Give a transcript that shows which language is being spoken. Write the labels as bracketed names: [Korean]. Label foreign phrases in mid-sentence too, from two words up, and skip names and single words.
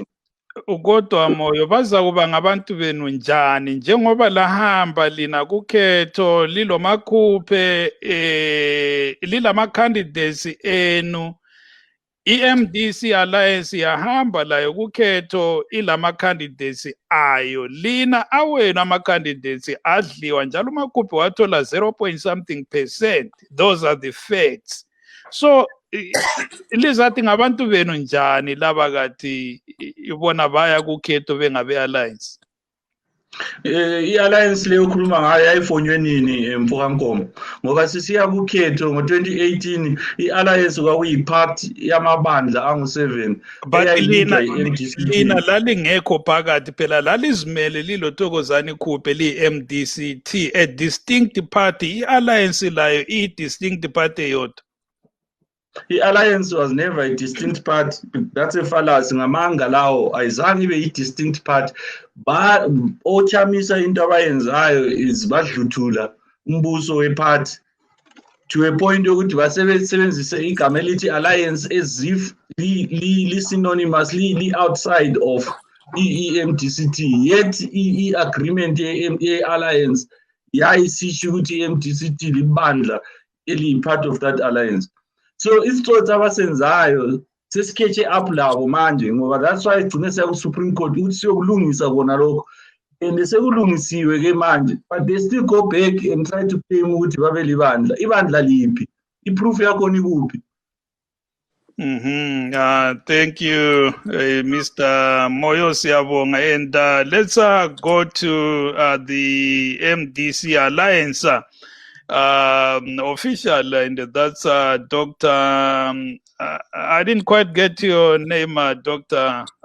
[North Ndebele] Kodwa Moyo baza kuba ngabantu benu njani njengoba lahamba lina kukhetho lilomakhuphe lilama-candidates enu, i-MDC Alliance yahamba layo kukhetho ilama-candidates ayo, lina awenu ama-candidates adliwa njalo umakhuphe wathola 0.something%. [English] Those are the facts. [North Ndebele] So lizathi ngabantu benu njani laba kathi ibona baya kukhetho bengabe-alliance? I-alliance leyo khuluma ngayo yayifonywe nini Mfokankomo ngoba sisiya kukhetho ngo-2018 i-alliance kwakuyiphathi yamabandla angu-7 lina lalingekho phakathi phela lalizimele liloThokozani Khuphe liyi-MDCT, [English] a distinct party. [North Ndebele] I-alliance layo iyi-distinct party yodwa. [English] I-alliance was never a distinct party. That's a fallacy. [North Ndebele] Ngamanga lawo ayizange ibe i-distinct party. Ochamisa into abayenzayo is badluthula umbuso wephathi to a point yokuthi basebenzise igama elithi alliance [English] as if [North Ndebele] li-synonymous li-outside of i-MDCT, yet i-agreement ye-alliance yayisisho ukuthi i-MDCT libandla eli-part [English] of that alliance. [North Ndebele] So isitsotsi abasenzayo sesikhethe up labo manje ngoba [English] that's why [North Ndebele] igcine siya ku-Supreme Court ukuthi siyokulungisa kona lokho, and sekulungisiwe ke manje, [English] but they still go back and try to claim [North Ndebele] ukuthi babe libandla. Ibandla liphi? I-proof yakhona ikuphi? [English] Thank you, Mr. Moyo Siyabonga. And let's go to the MDC Alliance official, and that's Dr. I didn't quite get your name, Dr.